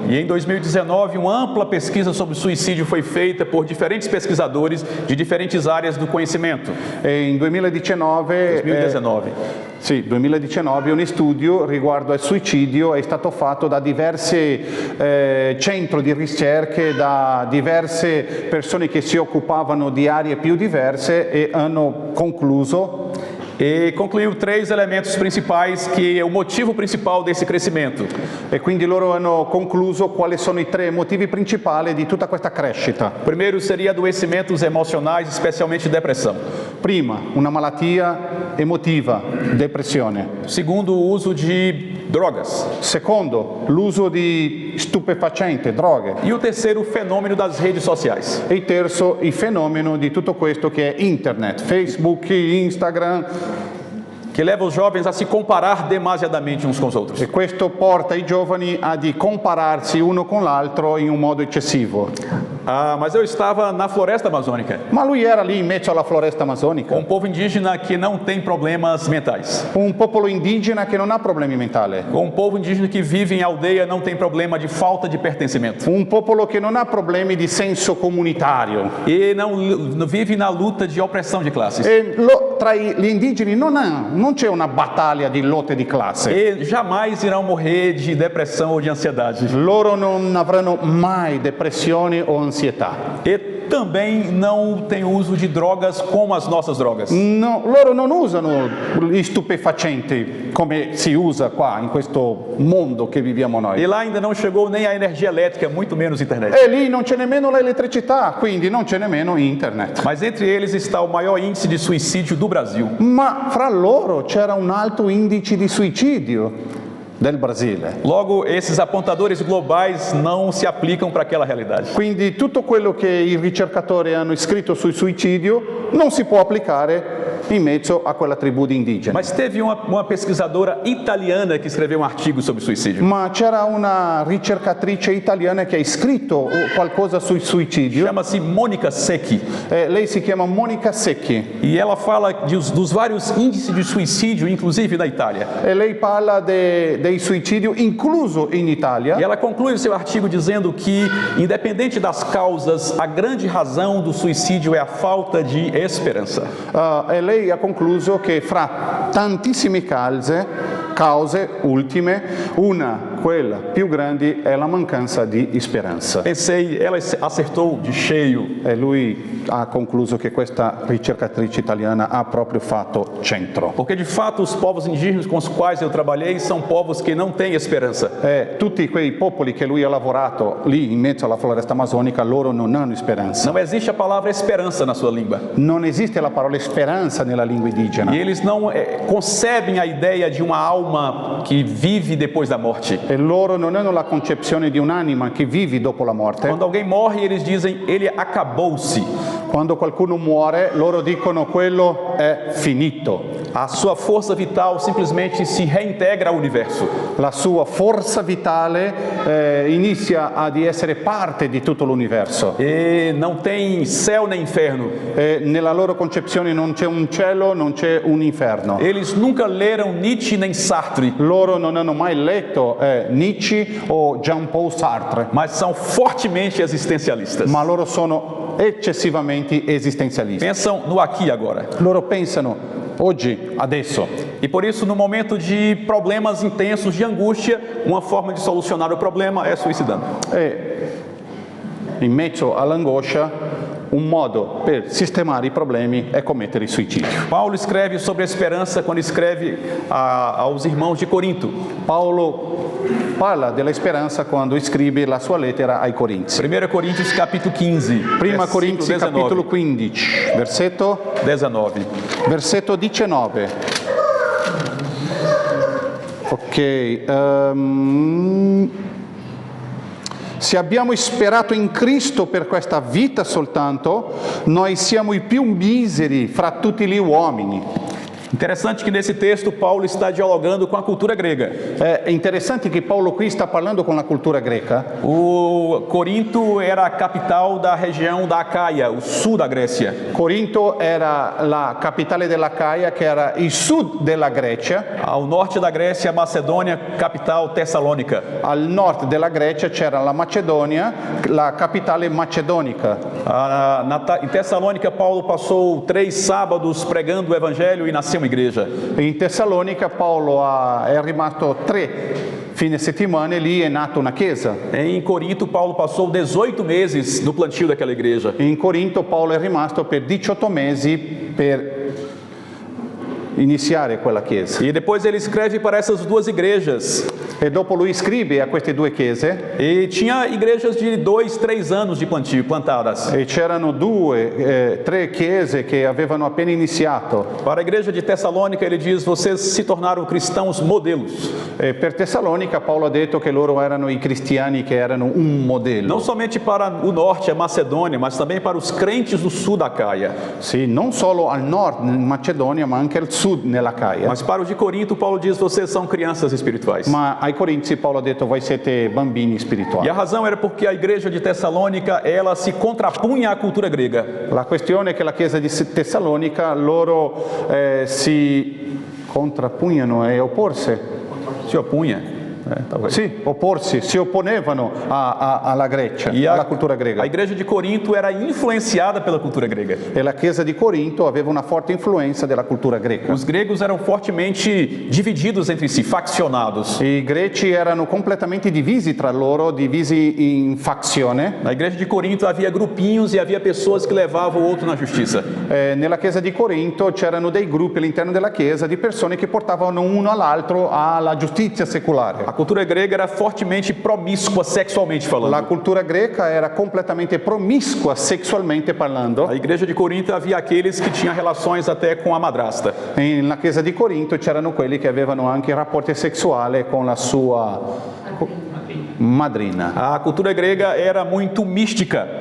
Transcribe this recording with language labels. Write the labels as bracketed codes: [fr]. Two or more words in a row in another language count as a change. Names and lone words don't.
[pt] E em 2019, uma ampla pesquisa sobre suicídio foi feita por diferentes pesquisadores de diferentes áreas do conhecimento. [it] E in 2019 un studio riguardo al suicidio è stato fatto da diversi centri di ricerche, da diverse persone che si occupavano di aree più diverse e hanno concluso [pt] E concluiu 3 elementos principais que é o motivo principal desse crescimento. [it] e quindi loro hanno concluso quali sono i 3 motivi principali di tutta questa crescita. [pt] O primeiro seria adoecimentos emocionais, especialmente depressão. [it] Prima, una malattia emotiva, depressione. [pt] Segundo, o uso de drogas. [it] Secondo, l'uso di stupefacenti, droghe. [pt] E o terceiro, o fenômeno das redes sociais. [it] E il terzo, il fenomeno di tutto questo che è internet, Facebook, Instagram. [pt] Que leva os jovens a se comparar demasiadamente uns com os outros. [it] E questo porta i giovani a di compararsi uno con l'altro in un modo eccessivo. [pt] Mas eu estava na floresta amazônica, [it] Ma lui era lì in mezzo alla floresta amazzonica, [pt] com um povo indígena que não tem problemas mentais. [it] un popolo indigena che non ha problemi mentali, [pt] Com um povo indígena que vive em aldeia, não tem problema de falta de pertencimento. [it] un popolo che non ha problemi di senso comunitario. [pt] E não vive na luta de opressão de classes. [it] E tra gli indigeni non c'è una battaglia di lotte di classe. [pt] E jamais irão morrer de depressão ou de ansiedade. [it] Loro non avranno mai depressione o ansietà. [pt] E também não tem uso de drogas como as nossas drogas. [it] No, loro non usano gli stupefacenti come si usa qua in questo mondo che viviamo noi. [pt] E lá ainda não chegou nem a energia elétrica, muito menos internet. [it] E lì non c'è nemmeno l'elettricità, quindi non c'è nemmeno internet. [pt] Mas entre eles está o maior índice de suicídio do Brasil. [it] Ma fra loro c'era un alto indice di suicidio del Brasile. [pt] Logo, esses apontadores globais não se aplicam para aquela realidade. [it] Quindi tutto quello che i ricercatori hanno scritto sul suicidio non si può applicare in mezzo a quella tribù di indigeni. [pt] Mas teve uma pesquisadora italiana que escreveu um artigo sobre suicídio. [it] Ma c'era una ricercatrice italiana che ha scritto qualcosa sul suicidio. [pt] Chama-se Mônica Secchi. [it] Lei si chiama Monica Secchi [pt] E ela fala dos vários índices de suicídio, inclusive na Itália. [it] e lei parla dei suicidi incluso in Italia. [pt] E ela conclui o seu artigo dizendo que, independente das causas, a grande razão do suicídio é a falta de esperança. [it] E lei ha concluso che fra tantissime cause ultime, quella più grande, è la mancanza di speranza. [pt] Pensei, ela acertou de cheio. [it] E lui ha concluso che questa ricercatrice italiana ha proprio fatto centro. [pt] Porque, de fato, os povos indígenas com os quais eu trabalhei são povos que não têm esperança. [it] Tutti quei popoli che lui ha lavorato lì in mezzo alla floresta amazzonica, loro non hanno speranza. [pt] Não existe a palavra esperança na sua língua. [it] Non esiste la parola speranza nella lingua indigena. [pt] E eles não concebem a ideia de uma alma que vive depois da morte. [it] E loro non hanno la concezione di un'anima che vive dopo la morte. [pt] Quando alguém morre, eles dizem, ele acabou-se. [it] Quando qualcuno muore, loro dicono quello è finito. [pt] A sua força vital simplesmente se reintegra ao universo. [it] La sua forza vitale inizia ad essere parte di tutto l'universo. [pt] E não tem céu nem inferno. [it] Nella loro concezione non c'è un cielo, non c'è un inferno. [pt] Eles nunca leram Nietzsche nem Sartre, [it] Loro non hanno mai letto Nietzsche o Jean-Paul Sartre, [pt] mas são fortemente existencialistas. [it] ma loro sono eccessivamente esistenzialisti. [pt] Pensam no aqui e agora. [it] Loro pensano Oggi, adesso. [pt] E por isso, no momento de problemas intensos, de angústia, uma forma de solucionar o problema é suicidando. [it] E in mezzo all'angoscia, un modo per sistemare i problemi è commettere il suicidio. [pt] Paulo escreve sobre a esperança quando escreve aos irmãos de Corinto. [it] Paolo parla della speranza quando scrive la sua lettera ai Corinzi. [pt] 1 Coríntios capítulo 15, [it] Prima [pt] versículo [it] Corinzi [pt] 19. [it] capitolo 15, versetto 19. Ok. Se abbiamo sperato in Cristo per questa vita soltanto, noi siamo i più miseri fra tutti gli uomini. [pt] Interessante que nesse texto Paulo está dialogando com a cultura grega. [it] È interessante che Paolo qui sta parlando con la cultura greca. [pt] O Corinto era a capital da região da Acaia, o sul da Grécia. [it] Corinto era la capitale dell'Acaia, che era il sud della Grecia. [pt] Ao norte da Grécia, a Macedônia, capital Tessalônica. [it] Al nord della Grecia c'era la Macedonia, la capitale macedonica. [pt] Em Tessalônica, Paulo passou 3 sábados pregando o evangelho e nasceu uma igreja. [it] In Tessalonica Paolo è rimasto 3 fine settimana e lì è nata una chiesa. [pt] Em Corinto, Paulo passou 18 meses no plantio daquela igreja. [it] In Corinto Paolo è rimasto per 18 mesi per iniziare quella chiesa. [pt] E depois ele escreve para essas duas igrejas. [it] E dopo lui scrive a queste 2 chiese. [pt] E tinha igrejas de 2, 3 anos de plantio, plantadas. [it] E c'erano 2, 3 chiese che avevano appena iniziato. [pt] Para a igreja de Tessalônica, ele diz: vocês se tornaram cristãos modelos. [it] E per Tessalonica Paolo ha detto che loro erano i cristiani che erano un modello. [pt] Não somente para o norte, a Macedônia, mas também para os crentes do sul da Acaia. [it] Sì, non solo al nord in Macedonia, ma anche al sud nell'Acaia. [pt] Mas para os de Corinto, Paulo diz: vocês são crianças espirituais. [it] Ma ai Corinzi Paolo ha detto voi siete bambini [pt] E [it] spirituali. [pt] a razão era porque a igreja de Tessalônica, ela se contrapunha à cultura grega. [it] La questione è che la chiesa di Tessalonica loro si contrappugnano e opporsi. [pt] Se opunha. Talvez. [it] Sì, opporsi, si opponevano alla Grecia, alla cultura [pt] A [it] greca. [pt] igreja de Corinto era influenciada pela cultura grega. [it] E la chiesa di Corinto aveva una forte influenza della cultura greca. [pt] Os gregos eram fortemente divididos entre si, faccionados. [it] I greci erano completamente divisi tra loro, divisi in fazione. [pt] Na igreja de Corinto havia grupinhos e havia pessoas que levavam o outro na justiça. [it] Nella chiesa di Corinto c'erano dei gruppi all'interno della chiesa di persone che portavano uno all'altro alla giustizia secolare. [pt] A cultura grega era fortemente promíscua sexualmente falando. [it] La cultura greca era completamente promiscua sessualmente parlando. [pt] Na igreja de Corinto havia aqueles que tinham relações até com a madrasta. [it] Nella chiesa di Corinto c'erano quelli che avevano anche rapporti sessuali con la sua madrina. [pt] A cultura grega era muito mística.